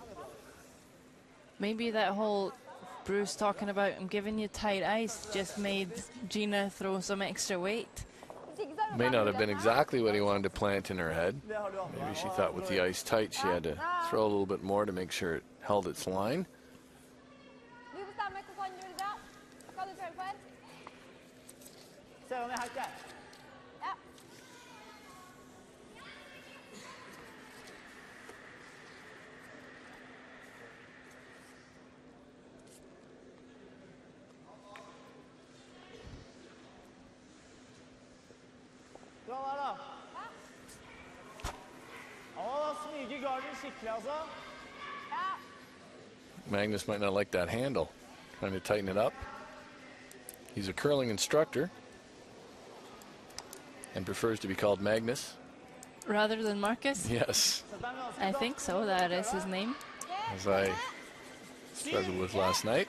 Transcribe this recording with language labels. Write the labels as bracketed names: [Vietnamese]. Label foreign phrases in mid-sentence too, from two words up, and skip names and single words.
[English] Maybe that whole Bruce talking about I'm giving you tight ice just made Gina throw some extra weight. May not have been exactly what he wanted to plant in her head. Maybe she thought with the ice tight she had to throw a little bit more to make sure it held its line. [Norwegian] Du bestemmer hva kan du gjøre da. Hva du føler for. Se om jeg hakker. Ja. Bra der, da. Han må da smyge garden skikkelig, altså. Ja. [English] Magnus might not like that handle. Trying to tighten it up. He's a curling instructor and prefers to be called Magnus. Rather than Marcus? Yes, I think so, that is his name. as I struggled with last night.